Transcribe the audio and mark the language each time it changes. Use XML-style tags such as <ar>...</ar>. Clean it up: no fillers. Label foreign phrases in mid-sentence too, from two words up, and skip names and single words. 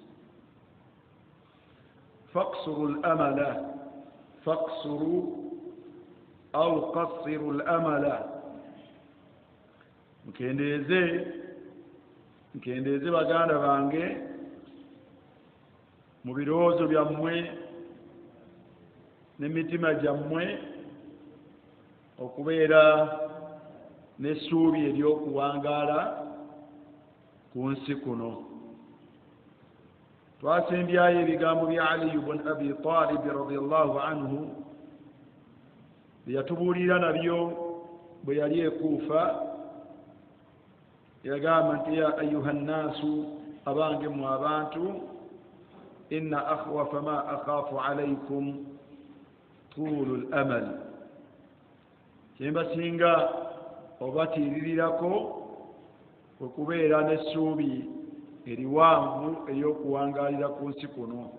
<ar>فاقصروا الأمل فاقصروا أو قصروا الأمل</ar> <lg>mukendeeze baganda bange mu birowoozo byammwe n'emitima gyammwe okubeera n'essuubi ery'okuwangaala ku nsi kuno twasembyayo ebigambo bya Ali ibn Abi Talib</lg> <ar>رضي الله عنه</ar> <lg>bye yatubuulira nabyo bwe yali ekuufa yagamba nti</lg> <ar>يا أيها الناس</ar> <lg>abange mu abantu</lg> <ar>إن أخوف ما أخاف عليكم طول الأمل</ar> <lg>kyembasinga obatiiririrako okubeera n'essuubi eriwanvu ey'okuwangaalira ku nsi kuno</lg>